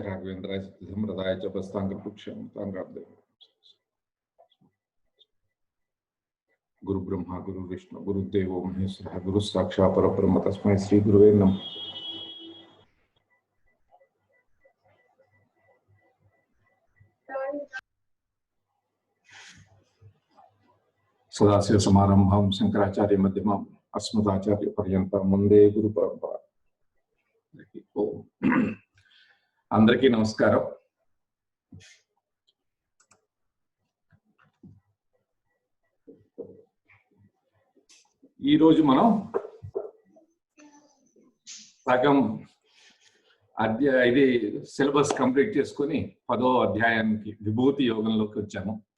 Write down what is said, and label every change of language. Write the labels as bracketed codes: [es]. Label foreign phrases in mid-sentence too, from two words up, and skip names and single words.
[sa] राघवेन्द्राय सिद्धिसम्प्रदाय च प्रस्थाङ्गपुक्षं गुरु ब्रह्मा गुरु विष्णु गुरुदेवो महेश्वरः गुरु साक्षात् परब्रह्म तस्मै श्री गुरुवे नमः। सदाशिव समारंभां शंकराचार्य मध्यमाम् अस्मदाचार्य पर्यन्तं वंदे गुरु परंपरा। [te] అందరికీ నమస్కారం। ఈ రోజు మనం సగం ఇది [en] syllabus complete [te] చేసుకొని 10వ అధ్యాయానికి విభూతి యోగంలోకి వచ్చాము।